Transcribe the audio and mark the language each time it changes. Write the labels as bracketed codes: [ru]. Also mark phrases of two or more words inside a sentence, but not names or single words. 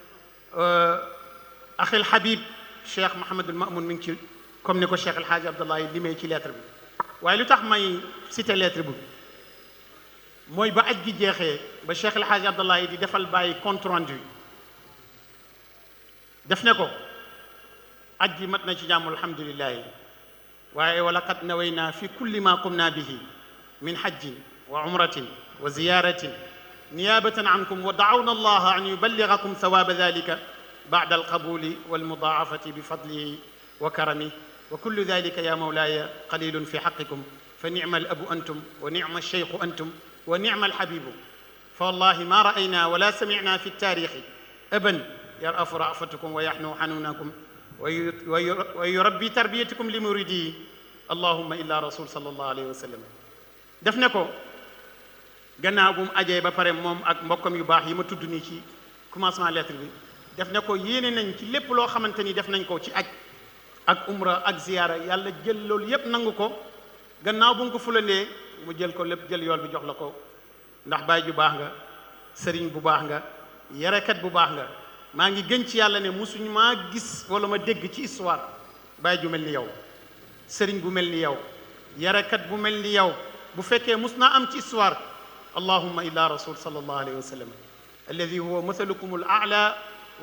[wo] axil habib cheikh mahamadul mamoun mi ngi ci comme ni ko cheikh alxaaji abdullahi limee ci lettre bi waaye lu tax may cité lettre bi mooy ba aj gi jeexee ba cheikh alxaaji abdullahi di defal bàyyi [fr] compte rendu [wo] def ne ko aj gi mat na ci jàmm alhamdulillahi waaye [ar] ولقد نوينا في كل ما قمنا به من حج وعمرة وزيارة نيابة عنكم ودعونا الله أن يبلغكم ثواب ذلك بعد القبول والمضاعفة بفضله وكرمه وكل ذلك يا مولاي قليل في حقكم فنعم الأب أنتم ونعم الشيخ أنتم ونعم الحبيب فوالله ما رأينا ولا سمعنا في التاريخ أبا يرأف رأفتكم ويحنو حنوكم ويربي تربيتكم لمريده اللهم إلا رسول صلى الله عليه وسلم [wo] def ne ko gannaaw bu mu ajee ba pare moom ak mbokkam yu baax yi ma tudd nii ci commencement lettre bi def ne ko yéene nañ ci lépp loo xamante ni def nañ ko ci aj ak umra ak ziyaara yàlla jël loolu yépp nangu ko gannaaw bu nga ko fulandee mu jël ko lépp jël yool bi jox la ko ndax baay ju baax nga sëriñ bu baax nga yarekat bu baax nga maa ngi gën ci yàlla ne musuñu maa gis wala ma dégg ci histoire baay ju mel ni yow sëriñ bu mel ni yow yarekat bu mel ni yow bu fekkee mus naa am ci histoire [ar] اللهم إلا رسول صلى الله عليه وسلم الذي هو مثلكم الأعلى و